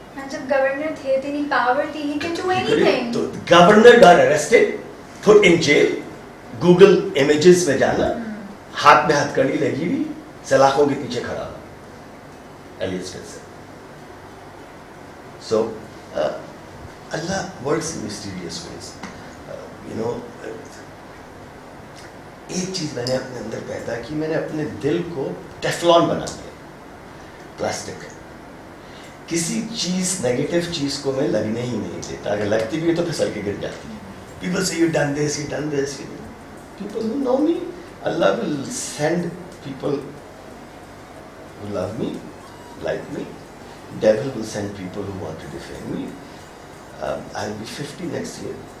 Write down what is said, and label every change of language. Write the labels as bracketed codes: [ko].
[ur] جب گورنر تھے اتنی پاور تھی, [en] he can do anything. [ur] تو governor [en] got arrested, put in jail, [ur] Google images میں جانا, ہاتھ میں ہتھ کڑی لگی ہوئی, سلاخوں کے پیچھے کھڑا ہوا, alias Spencer. [en] So Allah works in mysterious ways. You know, [ur] ایک چیز میں نے اپنے اندر پیدا کی, میں نے اپنے دل کو ٹیفلون بنا دیا, پلاسٹک. کسی چیز نیگیٹو چیز کو میں لگنے ہی نہیں دیتا, اگر لگتی بھی ہے تو پھسل کے گر جاتی ہے. [en] People say you done this, you done this. People who know me, Allah will send people who love me, like me. Devil will send people who want to defend me. I'll be 50 next year.